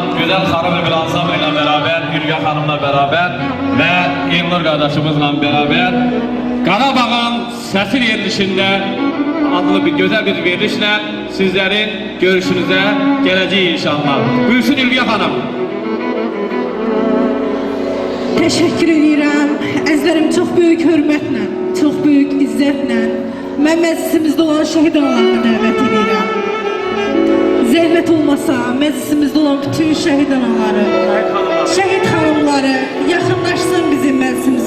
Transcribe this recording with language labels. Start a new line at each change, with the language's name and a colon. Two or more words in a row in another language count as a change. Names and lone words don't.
Turkish: Güzel hanım bir ansambıyla beraber, Ülge Hanım'la beraber ve İlnur kardeşimizle beraber Qarabağın Sesi verilişinde adlı bir güzel bir verilişle sizlerin görüşünüze geleceğiz inşallah. Buyursun Ülge Hanım.
Azerbaijani: Teşekkür edirəm. Əzlərim çox böyük hörmətlə, çox böyük izzətlə mən məclisimizdə olan şəhid analarına dəvət edirəm. Zəhmət olmasa məclisimizdə olan bütün şəhid anaları, şəhid xanımları yaxınlaşsın bizim məclisimizə.